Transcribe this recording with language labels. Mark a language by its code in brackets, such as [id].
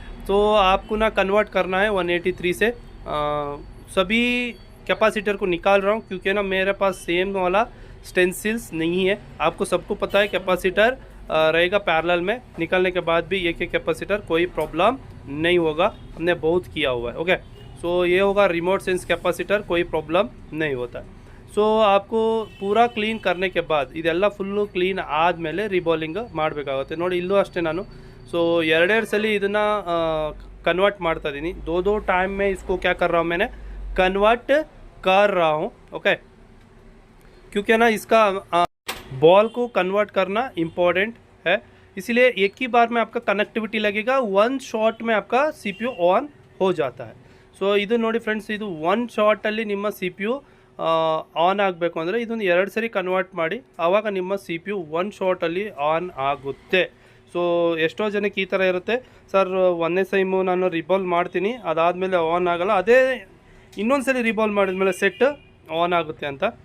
[hi] तो आपको ना कन्वर्ट करना है 183 से. सभी कैपेसिटर को निकाल रहा हूँ, क्योंकि ना मेरे पास सेम वाला स्टेंसिल्स नहीं है. आपको सबको पता है कैपेसिटर रहेगा पैरेलल में, निकलने के बाद भी एक कैपेसिटर, कोई प्रॉब्लम नहीं होगा, हमने बहुत किया हुआ है, ओके. सो ये होगा रिमोट सेंस कैपेसिटर, कोई प्रॉब्लम नहीं होता. [kn] ಸೊ [hi] आपको पूरा ಕ್ಲೀನ್ करने के बाद [kn] ಇದೆಲ್ಲ ಫುಲ್ಲು ಕ್ಲೀನ್ ಆದಮೇಲೆ ರಿಬಾಲಿಂಗ್ ಮಾಡಬೇಕಾಗುತ್ತೆ. ನೋಡಿ ಇಲ್ಲೂ ಅಷ್ಟೇ ನಾನು ಸೊ ಎರಡೆರಡು ಸಲ ಇದನ್ನು कन्वर्ट ಮಾಡ್ತಾ ಇದ್ದೀನಿ. [hi] दो टाइम में इसको क्या कर रहा हूँ, मैंने कन्वर्ट कर रहा हूँ, ओके. क्योंकि ना इसका बॉल को कन्वर्ट करना इम्पोर्टेंट है, इसलिए एक ही बार में आपका कनेक्टिविटी लगेगा, वन शॉट में आपका सी पी यू ऑन हो जाता है. [kn] ಸೊ ಇದು ನೋಡಿ ಫ್ರೆಂಡ್ಸ್, ಇದು ಒನ್ ಶಾರ್ಟಲ್ಲಿ ನಿಮ್ಮ ಸಿ ಪಿ ಯು ಆನ್ ಆಗಬೇಕು ಅಂದರೆ ಇದೊಂದು 2 ಸರಿ ಕನ್ವರ್ಟ್ ಮಾಡಿ, ಆವಾಗ ನಿಮ್ಮ C P U one ಶಾರ್ಟಲ್ಲಿ on ಆಗುತ್ತೆ. ಸೊ ಎಷ್ಟೋ ಜನಕ್ಕೆ ಈ ಥರ ಇರುತ್ತೆ, ಸರ್ ಒಂದೇ ಸೈಮು ನಾನು ರಿಬಾಲ್ವ್ ಮಾಡ್ತೀನಿ, ಅದಾದಮೇಲೆ ಆನ್ ಆಗಲ್ಲ, ಅದೇ ಇನ್ನೊಂದು ಸರಿ ರಿಬಾಲ್ವ್ ಮಾಡಿದ್ಮೇಲೆ ಸೆಟ್ ಆನ್ ಆಗುತ್ತೆ ಅಂತ.